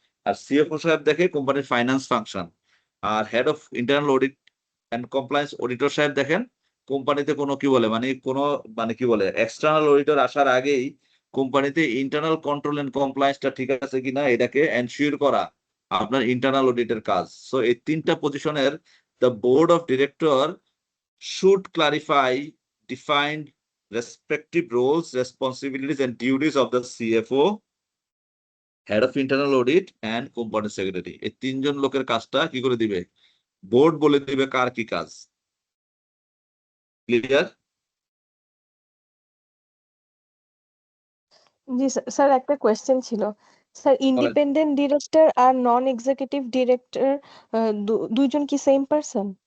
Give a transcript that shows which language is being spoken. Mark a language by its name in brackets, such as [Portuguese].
[Bangla] আর CFO সাহেব দেখে কোম্পানির finance function, আর head of internal audit and compliance auditor সাহেব দেখেন কোম্পানিতে কোনো কি বলে মানে কি বলে এক্সটার্নাল অডিটর আসার আগেই কোম্পানিতে ইন্টারনাল কন্ট্রোল এন্ড কমপ্লায়েন্সটা ঠিক আছে কিনা এটাকে এনশিওর করা আপনার ইন্টারনাল অডিটের কাজ। সো এই তিনটা পজিশনের [English] The board of director should clarify defined respective roles, responsibilities, and duties of the CFO, head of internal audit, and company secretary. [Bangla] এই তিনজন লোকের কাজটা কি করে দিবে, বোর্ড বলে দিবে কার কি কাজ। ক্লিয়ার? জি স্যার, একটা কোয়েশ্চেন ছিল স্যার, ইন্ডিপেন্ডেন্ট ডিরেক্টর আর নন এক্সিকিউটিভ ডিরেক্টর দুইজন কি সেম পারসন?